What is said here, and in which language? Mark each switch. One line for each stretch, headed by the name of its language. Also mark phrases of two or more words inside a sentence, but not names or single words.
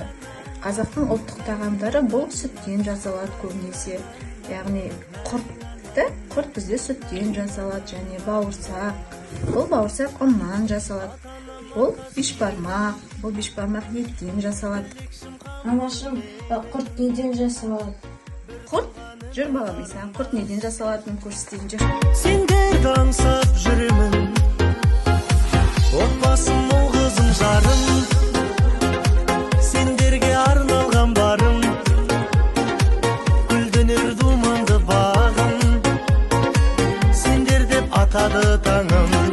Kyrgyz: Казактын улуттук тагамдары бул сүттөн жасалат көбүнесе. Ягни курт бизде сүттөн жасалат және бауырсак. Бул бауырсак ундан жасалат. Бул бишбармак еттен жасалат. Анашым, курт неден жасалат? Курт, жүр балам, сен курт неден жасалатынын көрсөтейин, жүр.
Kazakh: Сендерді аңсап жүремін, отбасым мол қызым жарым, сендерге арналған барым, гүлденер думанды бағым, сендер деп атады таңым.